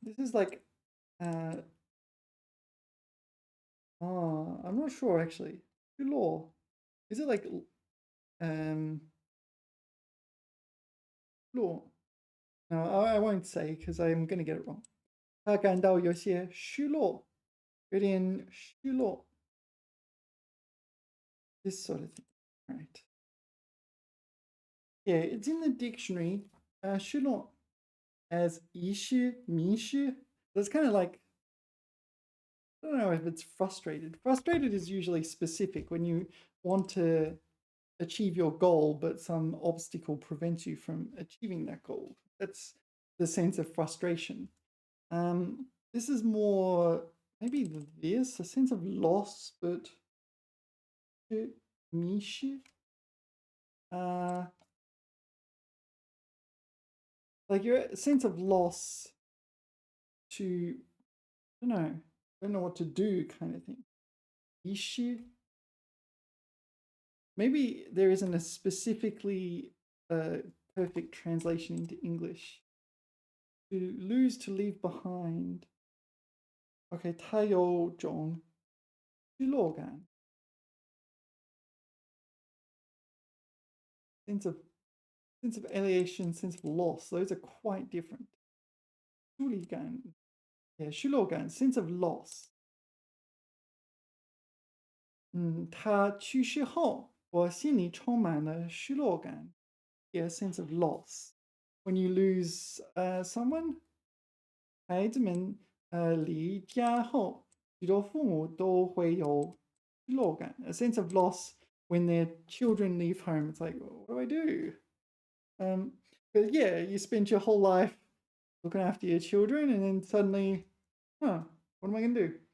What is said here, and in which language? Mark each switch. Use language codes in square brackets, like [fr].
[en] This is like, I'm not sure actually. 失落.Is it like, 落? No, I won't say because I'm going to get it wrong. [zh] 他感到有些失落. 有点失落. [en] This sort of thing, right? Yeah, it's in the dictionary, 失落 as 遗失, 迷失. That's kind of like, I don't know if it's frustrated. Frustrated is usually specific when you want to achieve your goal, but some obstacle prevents you from achieving that goal. That's the sense of frustration. This is more maybe this, a sense of loss, but 迷失, like your sense of loss to, I don't know what to do kind of thing. [zh] 遗失. [en] Maybe there isn't a specifically perfect translation into English. To lose, to leave behind. [zh] Okay, 它有种失落感. [en] Sense of alienation, sense of loss. Those are quite different. 疏离感, yeah, 失落感, sense of loss. [zh] 他去世后，我心里充满了失落感. [en] Yeah, sense of loss. When you lose someone, [zh] 孩子们离家后，许多父母都会有失落感, [en] a sense of loss when their children leave home. It's like, what do I do? But yeah, you spend your whole life looking after your children, and then suddenly, what am I going to do?